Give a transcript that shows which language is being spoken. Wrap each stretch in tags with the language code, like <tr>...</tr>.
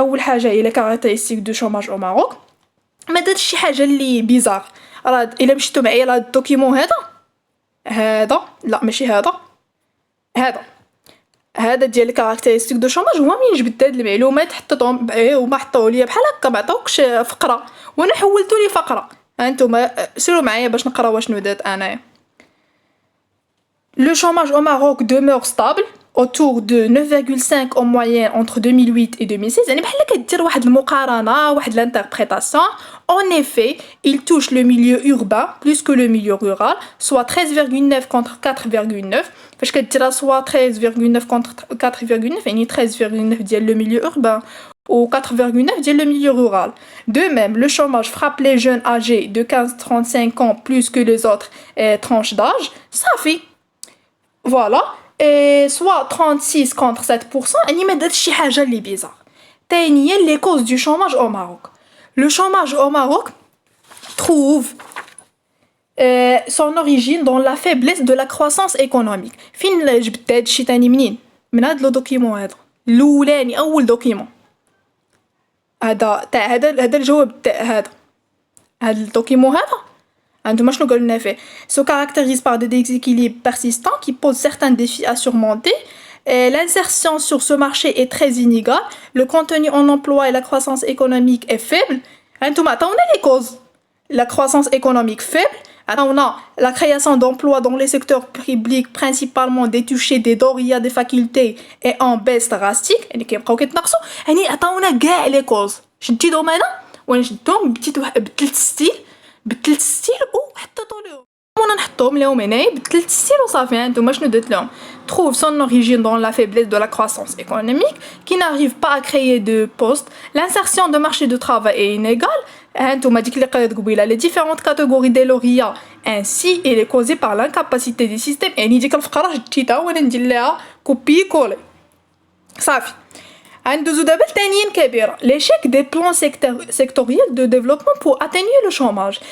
<ar>اول حاجه هي لا كاركتيرستيك دو شوماج او ماروك. ما درتش شي حاجه اللي بيزار، راه الا مشيتو معايا لهاد الدوكيمون هذا لا ماشي هذا ديال الكاركتيرستيك دو شوماج. هو منين جبت هاد المعلومات حطيتهم وما حطوه ليا بحال هكا، ما عطاوكش فقره وانا حولتو لي فقره. هانتوما سيروا معايا باش نقراو شنو درت انايا.</ar> <fr>Le chômage au Maroc demeure stable autour de 9,5 en moyenne entre 2008 et 2016.</fr> <ar>يعني بحال كدير واحد المقارنة واحد l'interprétation.</ar> <fr>En effet, il touche le milieu urbain plus que le milieu rural, soit 13,9 contre 4,9.</fr> <ar>فاش كديرها</ar> <fr>soit 13,9 contre 4,9 يعني 13,9 ديال le milieu urbain ou 4,9 ديال le milieu rural. De même, le chômage frappe les jeunes âgés de 15-35 ans plus que les autres tranches d'âge. صافي. Voilà. Et soit 36 contre 7%, et</fr> <ar>ما درت شي حاجة اللي</ar> <fr>bizarre. تانية les causes du chômage au Maroc. Le chômage au Maroc trouve son origine dans la faiblesse de la croissance économique.</fr> <ar>فين جبت هاد الشي تاني منين؟ من هاد لو دوكيمون هذا. الأولاني أول دوكيمون. هذا تاع هذا الجواب تاع هذا الدوكيمون هذا. عندما شنو قالنا فيه</ar> <fr>se caractérise par des déséquilibres persistants qui posent certains défis à surmonter. L'insertion sur ce marché est très inégale, le contenu en emploi et la croissance économique est faible.</fr> <ar>عندما عطاونا</ar> <fr>les causes. La croissance économique faible, عطاونا la création d'emplois dans les secteurs publics principalement détouchés des doria des facultés et en baisse drastique.</fr> <ar>يعني كيبقاو كيتناقصوا يعني عطاونا كاع les causes. شديتهم انا وانا شدتهم بدلت ستيل وحطيتو لهم وانا نحطهم لهم هنايا بدلت ستيل وصافي. هانتوما شنو درت لهم</ar> <fr>trouve son origine dans la faiblesse de la croissance économique qui n'arrive pas à créer de postes. L'insertion de marché de travail est inégale.</fr> <ar>هانتوما ديك اللي قريت قبيله</ar> <fr>les différentes catégories des lauréats ainsi elle est causée par l'incapacité du système.</fr> <ar>يعني ديك الفقره شديتها وانا ندير لها كوبي كولي صافي. ندوزو دابا لثانيين كبيره</ar> <fr>l'échec des plans sectoriels de développement pour atténuer le chômage.</fr>